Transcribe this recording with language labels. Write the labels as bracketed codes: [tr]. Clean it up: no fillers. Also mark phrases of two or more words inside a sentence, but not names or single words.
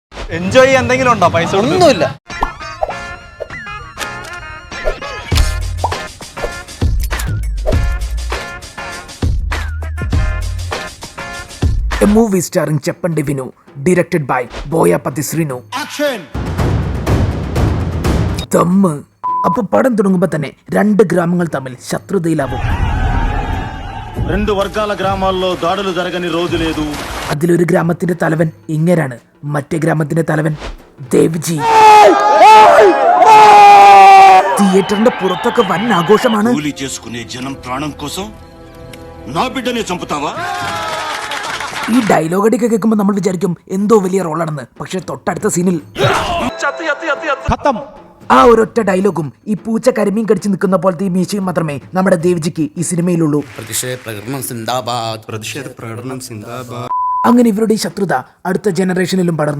[ml] എൻജോയ് ചെയ്യാൻ എന്തെങ്കിലും ഉണ്ടോ? പൈസ ഒന്നുമില്ല. [en] A movie starring Cheppandi Vinu, directed by Boyapati Srinu. Action! ദമ്മ്. [ml] അപ്പൊ പടം തുടങ്ങുമ്പോ തന്നെ രണ്ട് ഗ്രാമങ്ങൾ തമ്മിൽ ശത്രുതയിലാവും. [te] రెండు వర్గాల గ్రామాల్లో దాడులు జరగని రోజు లేదు. [ml] അതിലൊരു ഗ്രാമത്തിന്റെ തലവൻ ഇങ്ങനാണ്, മറ്റേ ഗ്രാമത്തിന്റെ തലവൻ ദേവ്ജി. തിയേറ്ററിന്റെ പുറത്തൊക്കെ വൻ ആഘോഷമാണ്. [te] కూలి చేసుకునే జనం ప్రాణం కోసం నా బిడ్డనే చంపుతావా? [ml] ഈ ഡയലോഗ് അടിയൊക്കെ കേൾക്കുമ്പോൾ നമ്മൾ വിചാരിക്കും എന്തോ വലിയ റോളാണെന്ന്. പക്ഷെ തൊട്ടടുത്ത സീനിൽ ആ ഒരൊറ്റ ഡയലോഗും ഈ പൂച്ച കരിമീൻ കടിച്ച് നിൽക്കുന്ന പോലത്തെ ഈ മീശയും മാത്രമേ നമ്മുടെ ദേവ്ജിക്ക് ഈ സിനിമയിലുള്ളൂ. അങ്ങനെ ഇവരുടെ ഈ ശത്രുത അടുത്ത ജനറേഷനിലും പടർന്നു.